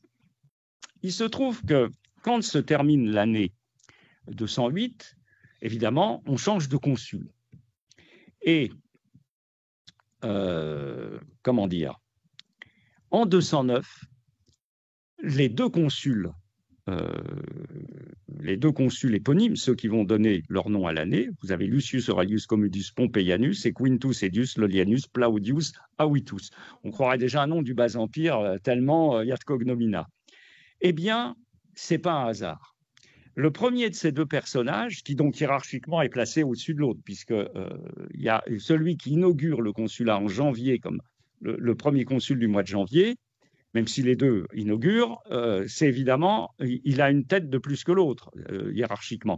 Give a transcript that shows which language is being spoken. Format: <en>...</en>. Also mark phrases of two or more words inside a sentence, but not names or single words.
<fr>Il se trouve que quand se termine l'année 208, évidemment, on change de consul. Et, comment dire, en 209, les deux consuls éponymes, ceux qui vont donner leur nom à l'année, vous avez Lucius Aurelius Commodus Pompeianus et Quintus Edius Lollianus Plaudius Avitus. On croirait déjà un nom du Bas-Empire, tellement il y a de cognomina. Eh bien, ce n'est pas un hasard. Le premier de ces deux personnages, qui donc hiérarchiquement est placé au-dessus de l'autre, puisque il y a celui qui inaugure le consulat en janvier, comme le premier consul du mois de janvier, même si les deux inaugurent, c'est évidemment, il a une tête de plus que l'autre, hiérarchiquement.</fr>